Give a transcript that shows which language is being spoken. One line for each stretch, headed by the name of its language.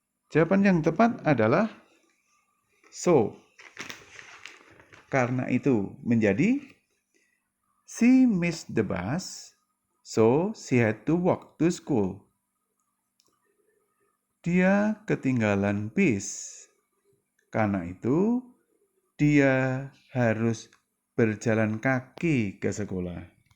Indonesian: Jawaban yang tepat adalah so. Karena itu menjadi,
English: she missed the bus, so she had to walk to school.
Indonesian: Dia ketinggalan bis. Karena itu, dia harus berjalan kaki ke sekolah.